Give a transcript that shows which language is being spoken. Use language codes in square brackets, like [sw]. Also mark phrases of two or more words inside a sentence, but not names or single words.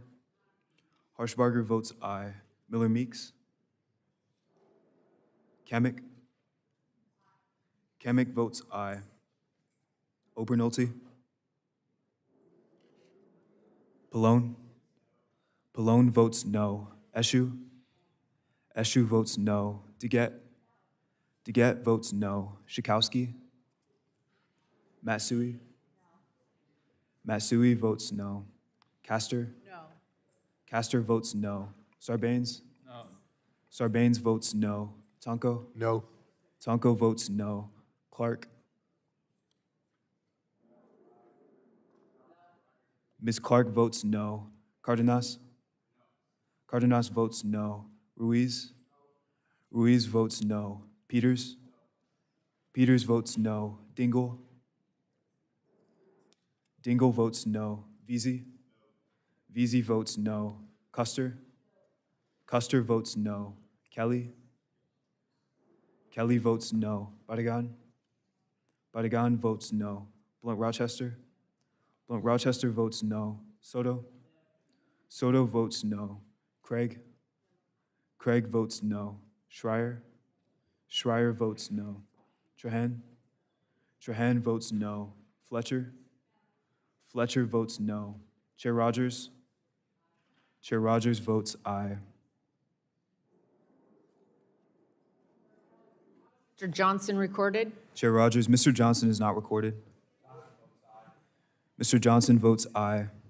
[en] Harshbarger votes aye. Miller Meeks? Kamick? Kamick votes aye. Obernolte? Pallone? Pallone votes no. Eshu? Eshu votes no. DeGette? DeGette votes no. Schakowsky? Matsui? Matsui votes no. Castor? No. Castor votes no. Sarbanes? No. Sarbanes votes no. Tonko? No. Tonko votes no. Clark? Ms. Clark votes no. Cardenas? Cardenas votes no. Ruiz? Ruiz votes no. Peters? Peters votes no. Dingell? Dingell votes no. Veazey? Veazey votes no. Custer? Custer votes no. Kelly? Kelly votes no. Barragan? Barragan votes no. Blunt Rochester? Blunt Rochester votes no. Soto? Soto votes no. Craig? Craig votes no. Schreier? Schreier votes no. Trahan? Trahan votes no. Fletcher? Fletcher votes no. Chair Rogers? Chair Rogers votes aye. Mr. Johnson recorded. Chair Rogers, Mr. Johnson is not recorded. Mr. Johnson votes aye.